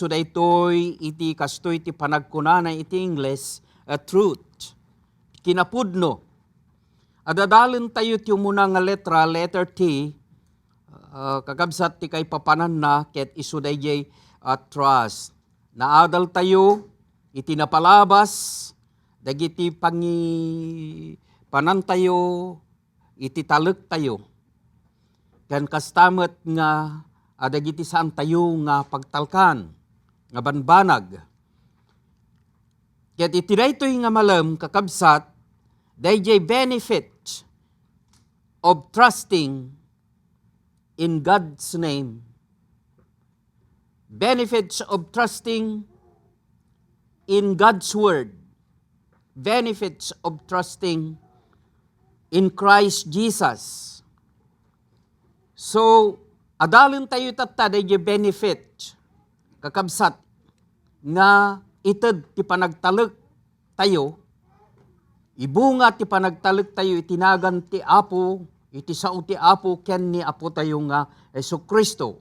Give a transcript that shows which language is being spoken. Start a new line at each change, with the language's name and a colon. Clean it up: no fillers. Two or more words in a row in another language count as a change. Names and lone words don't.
Iloko: daytoy iti kastoy iti panagkunana iti English truth kinapudno adadalen tayo ti umuna nga letra
English: letter T
Iloko: kakabsat ti kay papanan na ket isu dayjay trust naadal tayo iti napalabas dagiti panan tayo iti talek tayo. Kan kastamet nga adagiti saan tayo nga pagtalkan, nga banbanag. Ket iti daytoy nga malam kakabsat, dayjay
English: benefit of trusting in God's name. Benefits of trusting in God's word. Benefits of trusting in Christ Jesus. So,
Iloko: adalin tayo tatta dayjay benefit kakabsat nga ited ti panagtalek tayo ibunga ti panagtalek tayo itinagan ti Apo iti sao ti Apo ken ni Apo tayo nga Jesucristo.